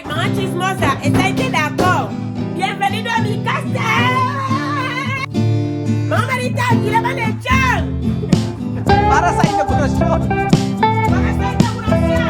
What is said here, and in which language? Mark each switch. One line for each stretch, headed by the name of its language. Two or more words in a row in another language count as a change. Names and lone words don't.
Spanish: chismosa, ¿estáis d'accord? Bienvenido a mi casa. Mamarita, aquí la van a echar.
Filipino: Para sa inaugurasyon.
Spanish: Para sa inauguración.